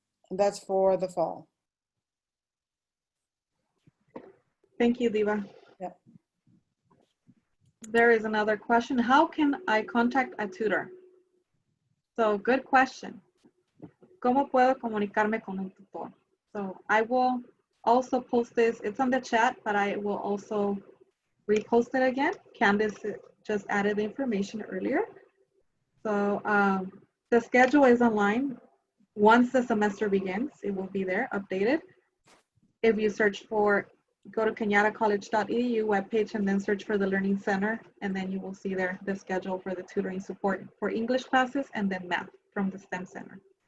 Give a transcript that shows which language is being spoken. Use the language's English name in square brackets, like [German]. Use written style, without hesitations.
[English] And that's for the fall. Thank you, Diva. Yep. There is another question. How can I contact a tutor? So good question. [Spanish] ¿Cómo puedo comunicarme con un tutor? [English] So I will also post this. It's on the chat, but I will also repost it again. Candace just added the information earlier. So the schedule is online. Once the semester begins, it will be there, updated. If you search for, go to cañadacollege.edu webpage and then search for the Learning Center, and then you will see there the schedule for the tutoring support for English classes and then math from the STEM Center.